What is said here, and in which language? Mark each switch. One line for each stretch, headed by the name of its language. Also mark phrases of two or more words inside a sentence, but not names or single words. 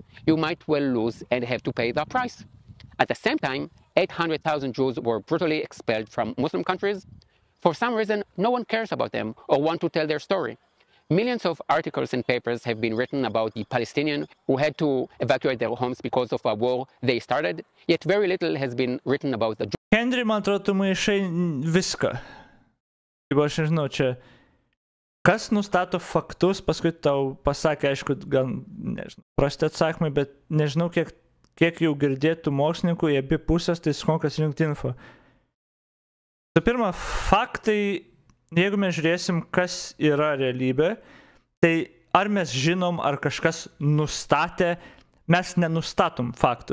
English: You might well lose and have to pay the price. At the same time, 800,000 Jews were brutally expelled from Muslim countries. For some reason, no one cares about them or want to tell their story. Millions of articles and papers have been written about the Palestinians who had to evacuate their homes because of a war they started, yet very little has been written about the Jews. Henry,
Lithuanian: man atrodo, tu maišai viską. Jeigu aš nežinau, čia kas nustato faktus, paskui tau pasakė, aišku, gal, nežinau, prasti atsakymai, bet nežinau, kiek jau girdėtų mokslininkų į abi pusės, tai skonkas rinkti info. Tai pirma, faktai, jeigu mes žiūrėsim, kas yra realybė, tai ar mes žinom, ar kažkas nustatė, mes nenustatom faktų.